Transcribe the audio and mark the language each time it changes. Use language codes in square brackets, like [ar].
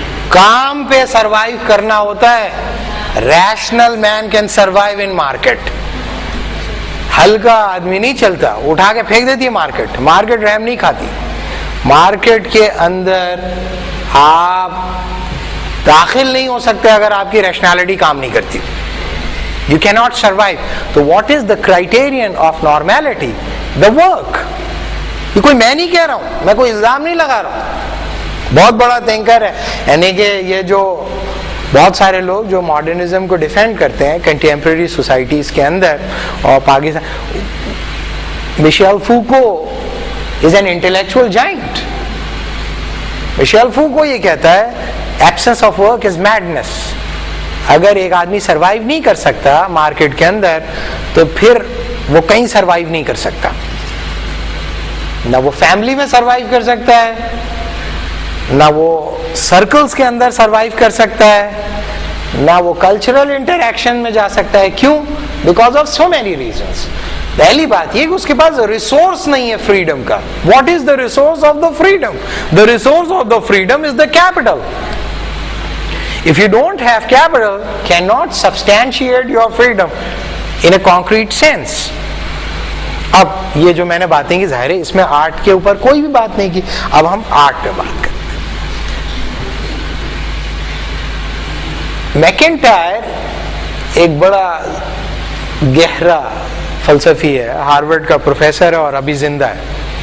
[ur] کام پہ سروائیو کرنا ہوتا ہے. [en] Rational man can survive in market. [ur] ہلکا آدمی نہیں چلتا، اٹھا کے پھینک دیتی ہے مارکیٹ. مارکیٹ رحم نہیں کھاتی. مارکیٹ کے اندر آپ داخل نہیں ہو سکتے اگر آپ کی ریشنالٹی کام نہیں کرتی. [en] You cannot survive. So what is the criterion of normality? The work. [ur] یہ کوئی میں نہیں کہہ رہا ہوں، میں کوئی الزام نہیں لگا رہا ہوں. بہت بڑا تھنکر ہے، یعنی کہ یہ جو بہت سارے لوگ جو ماڈرنزم کو ڈیفینڈ کرتے ہیں کنٹمپریری سوسائٹیز کے اندر اور Pakistan, Michel فوکو [en] Is an intellectual giant. [ur] Michel فوکو یہ کہتا ہے [en] Absence of work is madness. [ur] اگر ایک آدمی سروائیو نہیں کر سکتا مارکیٹ کے اندر تو پھر وہ کہیں سروائیو نہیں کر سکتا. نہ وہ فیملی میں سروائیو کر سکتا ہے، نہ وہ سرکلز کے اندر سروائیو کر سکتا ہے، نہ وہ کلچرل انٹریکشن میں جا سکتا ہے. کیوں؟ [en] Because of so many reasons. [ur] پہلی بات یہ کہ اس کے پاس ریسورس نہیں ہے فریڈم کا. [en] What is the resource of the freedom? The resource of the freedom is the capital. If you don't have capital, cannot substantiate your freedom in a concrete sense. [ur] اب یہ جو میں نے باتیں کی ظاہر ہے اس میں آرٹ کے اوپر کوئی بھی بات نہیں کی. اب ہم آرٹ پہ بات کرتے ہیں. میکنٹائر ایک بڑا گہرا فلسفی ہے, ہارورڈ کا پروفیسر ہے اور ابھی زندہ ہے.